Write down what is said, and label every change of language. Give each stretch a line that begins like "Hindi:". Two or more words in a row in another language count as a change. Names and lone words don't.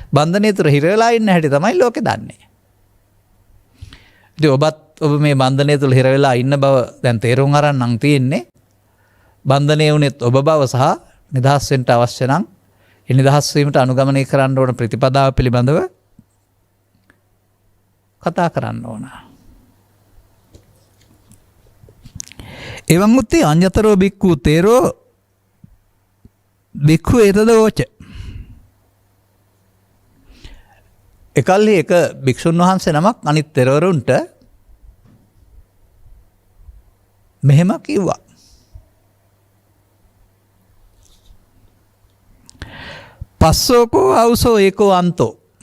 Sinhala: බන්ධනය තුර හිර වෙලා ඉන්න හැටි තමයි ලෝකේ දන්නේ. ඉතින් ඔබ මේ බන්ධනය තුල හිර වෙලා ඉන්න බව දැන් තේරුම් අරන් නම් තියෙන්නේ. බන්ධනය වුණෙත් ඔබ බව සහ නිදහස් වෙන්න අවශ්‍ය නම් ඒ නිදහස් වීමට අනුගමනය කරන්න ඕන ප්‍රතිපදාව පිළිබඳව කතා කරන්න ඕන.
Pali: එවං උත්තේ අඤ්ඤතරෝ බික්ඛු තේරෝ බික්ඛු ඒතදෝච.
Sinhala: එකල්හි එක භික්ෂුන් වහන්සේ නමක් අනිත් තෙරවරුන්ට මෙහෙම කිව්වා.
Pali: පස්සෝකෝ අවසෝ ඒකෝ අන්තෝ.